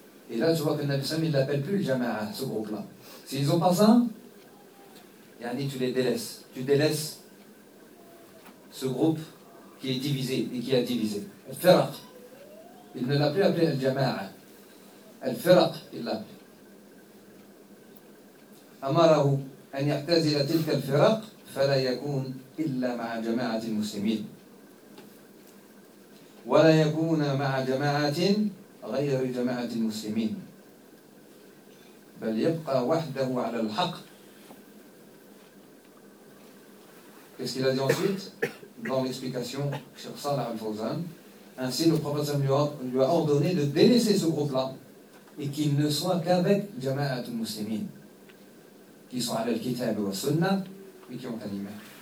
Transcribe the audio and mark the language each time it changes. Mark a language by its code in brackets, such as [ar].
[fr] Et là, tu vois que Nabi Sam, il ne l'appelle plus le jama'a, ce groupe-là. S'ils n'ont pas ça, yani, tu les délaisses. Tu délaisses ce groupe qui est divisé et qui a divisé. Al-firaq. Il ne l'a plus appelé al-jama'a. Al-firaq, il l'a appelé. [ar] أمره أن يعتزل تلك الفرق فلا يكون إلا مع جماعة المسلمين ولا يكون مع جماعة غير جماعة المسلمين، بل يبقى وحده على الحق. [fr] Qu'est-ce qu'il a dit ensuite dans l'explication sur Salah al-Fawzan? Ainsi, le prophète lui a ordonné de délaisser ce groupe-là et qu'il ne soit qu'avec Jama'at al-Muslimin, qui sont à l'Al-Kitab et au Sunnah, mais qui ont un imam.